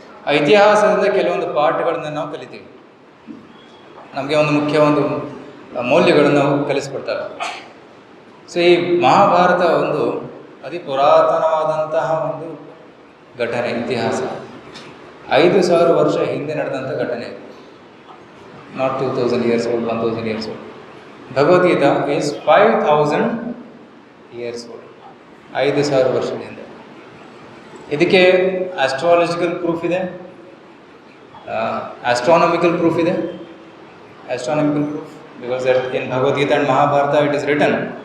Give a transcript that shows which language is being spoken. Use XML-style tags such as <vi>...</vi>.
<kn>ಆ ಇತಿಹಾಸದಿಂದ ಕೆಲವೊಂದು ಪಾಠಗಳನ್ನು ನಾವು ಕಲಿತೀವಿ. ನಮಗೆ ಒಂದು ಮುಖ್ಯ ಒಂದು ಮೌಲ್ಯಗಳನ್ನು ನಾವು ಕಲಿಸ್ಕೊಡ್ತಾರೆ. ಸೊ ಈ ಮಹಾಭಾರತ ಒಂದು ಅತಿ ಪುರಾತನವಾದಂತಹ ಒಂದು ಘಟನೆ, ಇತಿಹಾಸ. 5000 ವರ್ಷ ಹಿಂದೆ ನಡೆದಂಥ ಘಟನೆ.</kn> <en>Not 2000 years old, 1000 years old. Bhagavad Gita is 5000 years old.</en> <kn>5000 ವರ್ಷದ ಹಿಂದೆ. ಇದಕ್ಕೆ ಆಸ್ಟ್ರಾಲಜಿಕಲ್ ಪ್ರೂಫ್ ಇದೆ, ಆಸ್ಟ್ರಾನಮಿಕಲ್ ಪ್ರೂಫ್ ಇದೆ.</kn> <en>Astronomical proof because in Bhagavad Gita and Mahabharata it is return.</en>